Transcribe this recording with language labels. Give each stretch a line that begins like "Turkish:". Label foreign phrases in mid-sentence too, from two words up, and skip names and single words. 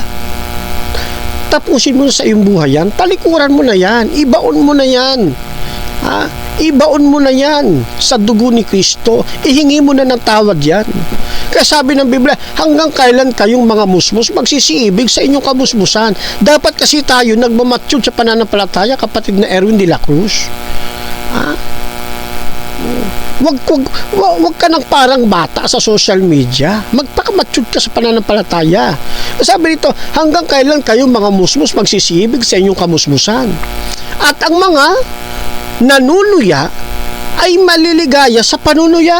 Filipino: Tapusin mo na sa iyong buhay yan, talikuran mo na yan, ibaon mo na yan, ibaon mo na yan sa dugo ni Kristo, ihingi mo na ng tawad yan. Kaya sabi ng Biblia, hanggang kailan kayong mga musmus magsisiibig sa inyong kamusmusan? Dapat kasi tayo nagmamature sa pananampalataya, kapatid na Erwin de la Cruz. Wag ka nang parang bata sa
English: social media.
Filipino: Magpakamature ka sa pananampalataya. Sabi dito, hanggang kailan kayong mga musmus magsisibig sa inyong kamusmusan? At ang mga nanunuya ay maliligaya sa panunuya.